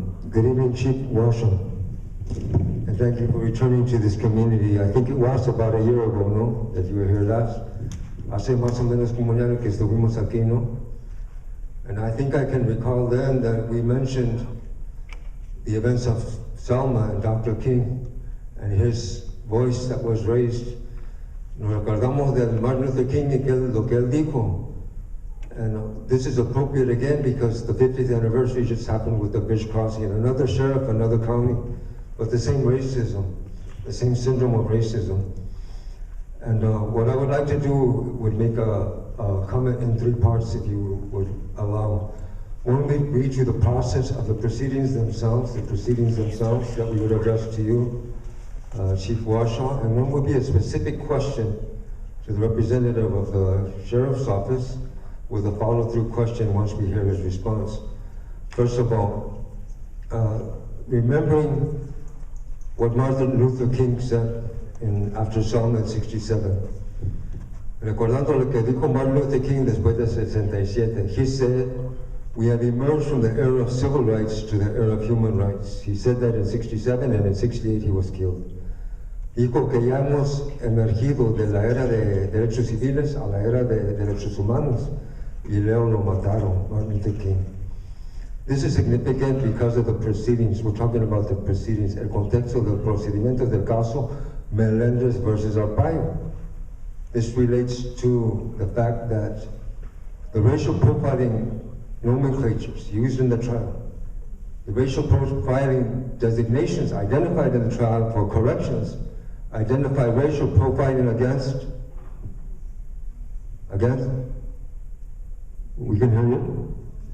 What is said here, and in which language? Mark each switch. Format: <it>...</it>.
<en>Good evening, Chief Walsham. And thank you for returning to this community. I think it was about a year ago, ¿no? That you were here last.</en> <es>Hace más o menos como un año que estuvimos aquí, ¿no?</es> <en>And I think I can recall then that we mentioned the events of Selma and Dr. King and his voice that was raised.</en> <es>Nos recordamos del Martin Luther King y lo que él dijo.</es> <en>And this is appropriate again because the 50th anniversary just happened with the bridge crossing in another sheriff, another county, but the same racism, the same syndrome of racism. And what I would like to do would make a comment in 3 parts, if you would allow. One, we read you the process of the proceedings themselves that we would address to you, Chief Washaw, and one would be a specific question to the representative of the Sheriff's Office with a follow-through question once we hear his response. First of all, remembering what Martin Luther King said after Selma in 67.</en> <es>Recordando lo que dijo Martin Luther King después de</es> <en>67, he said, we have emerged from the era of civil rights to the era of human rights. He said that in 67, and in 68 he was killed.</en> <es>Dijo que ya hemos emergido de la era de derechos civiles a la era de derechos humanos, y luego lo mataron, Martin Luther King.</es> <en>This is significant because of the proceedings. We're talking about the proceedings,</en> <es>el contexto del procedimiento del caso Melendez versus Arpaio.</es> <en>This relates to the fact that the racial profiling nomenclatures used in the trial, the racial profiling designations identified in the trial for corrections, identify racial profiling against, we can hear you?</en>